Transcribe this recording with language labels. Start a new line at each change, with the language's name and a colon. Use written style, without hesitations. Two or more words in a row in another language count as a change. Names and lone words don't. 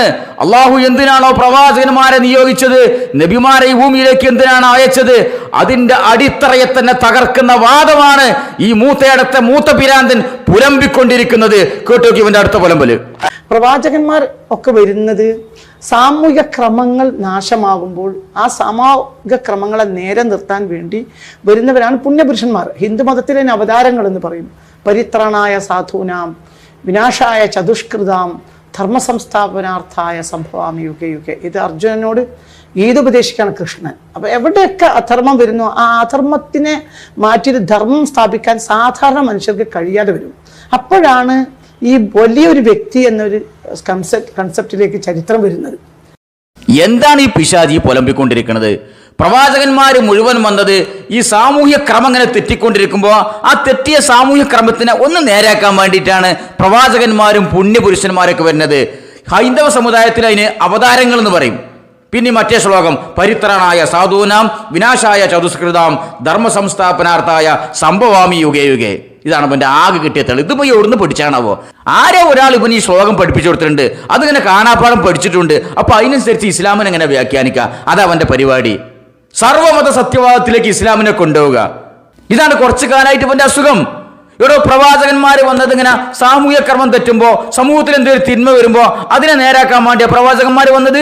Malayalam: അള്ളാഹു എന്തിനാണോ പ്രവാചകന്മാരെ നിയോഗിച്ചത്, നബിമാരെ ഈ ഭൂമിയിലേക്ക് എന്തിനാണ് അയച്ചത്, അതിന്റെ അടിത്തറയെ തന്നെ തകർക്കുന്ന വാദമാണ് ഈ മൂത്തയടത്തെ മൂത്ത പിരാന്തൻ പുലമ്പിക്കൊണ്ടിരിക്കുന്നത്. കേട്ടോക്കി ഇവന്റെ അടുത്ത പുലമ്പല്. പ്രവാചകന്മാർ ഒക്കെ വരുന്നത് സാമൂഹിക ക്രമങ്ങൾ നാശമാകുമ്പോൾ ആ സാമൂഹിക ക്രമങ്ങളെ നേരെ നിർത്താൻ വേണ്ടി വരുന്നവരാണ് പുണ്യപുരുഷന്മാർ. ഹിന്ദു മതത്തിലെ അവതാരങ്ങൾ എന്ന് പറയും.
Sanskrit: പരിത്രാണായ സാധൂനാം വിനാശായ ചതുഷ്കൃതാം ധർമ്മസംസ്ഥാപനാർത്ഥായ സംഭവാമി യുഗേ യുഗേ.
Malayalam: ഇത് അർജുനനോട് ഗീതോപദേശിക്കാണ് കൃഷ്ണൻ. അപ്പൊ എവിടെയൊക്കെ അധർമ്മം വരുന്നു ആ അധർമ്മത്തിനെ മാറ്റി ധർമ്മം സ്ഥാപിക്കാൻ സാധാരണ മനുഷ്യർക്ക് കഴിയാതെ വരും. അപ്പോഴാണ് ഈ വലിയൊരു വ്യക്തി എന്നൊരു കൺസെപ്റ്റിലേക്ക് ചരിത്രം വരുന്നത്. എന്താണ് ഈ പിശാചി പുലമ്പിക്കൊണ്ടിരിക്കുന്നത്? പ്രവാചകന്മാര് മുഴുവൻ വന്നത് ഈ സാമൂഹ്യ ക്രമം ഇങ്ങനെ തെറ്റിക്കൊണ്ടിരിക്കുമ്പോൾ ആ തെറ്റിയ സാമൂഹ്യ ക്രമത്തിനെ ഒന്ന് നേരാക്കാൻ വേണ്ടിയിട്ടാണ് പ്രവാചകന്മാരും പുണ്യപുരുഷന്മാരൊക്കെ വരുന്നത്. ഹൈന്ദവ സമുദായത്തിൽ അതിന് അവതാരങ്ങൾ എന്ന് പറയും. പിന്നെ മറ്റേ ശ്ലോകം
Sanskrit: പരിത്രാണായ സാധൂനാം വിനാശായ ചതുഷ്കൃതാം ധർമ്മ സംസ്ഥാപനാർത്ഥായ സംഭവാമി യുഗേ യുഗേ.
Malayalam: ഇതാണ് ഇവന്റെ ആകെ കിട്ടിയ തെളി. ഇതിപ്പോ എവിടുന്ന് പഠിച്ചാണാവോ? ആരോ ഒരാൾ ഇവന് ഈ ശ്ലോകം പഠിപ്പിച്ചു കൊടുത്തിട്ടുണ്ട്. അതിങ്ങനെ കാണാപ്പാടം പഠിച്ചിട്ടുണ്ട്. അപ്പൊ അതിനനുസരിച്ച് ഇസ്ലാമിനെ എങ്ങനെ വ്യാഖ്യാനിക്കുക? അതാ അവന്റെ പരിപാടി. സർവമത സത്യവാദത്തിലേക്ക് ഇസ്ലാമിനെ കൊണ്ടുപോവുക. ഇതാണ് കുറച്ചു കാലമായിട്ട് ഇവന്റെ അസുഖം. ഇവിടെ പ്രവാചകന്മാര് വന്നത് ഇങ്ങനെ സാമൂഹ്യ കർമ്മം തെറ്റുമ്പോ, സമൂഹത്തിൽ എന്തൊരു തിന്മ വരുമ്പോ അതിനെ നേരാക്കാൻ വേണ്ടിയ പ്രവാചകന്മാര് വന്നത്.